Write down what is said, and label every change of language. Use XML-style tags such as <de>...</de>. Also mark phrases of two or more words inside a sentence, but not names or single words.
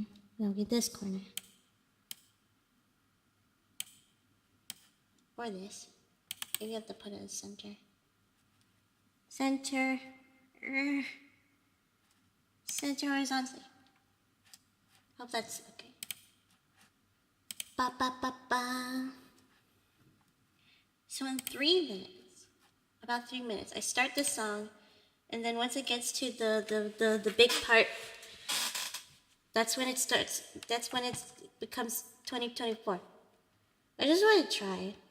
<en>No, get this corner. Or this. Maybe I have to put it in the center. Center. Center horizontally. Hope that's okay. Ba ba ba ba. So in 3 minutes, about 3 minutes, I start the song, and then once it gets to the big part, that's when it starts. That's when it becomes 2024. I just want to try.</en>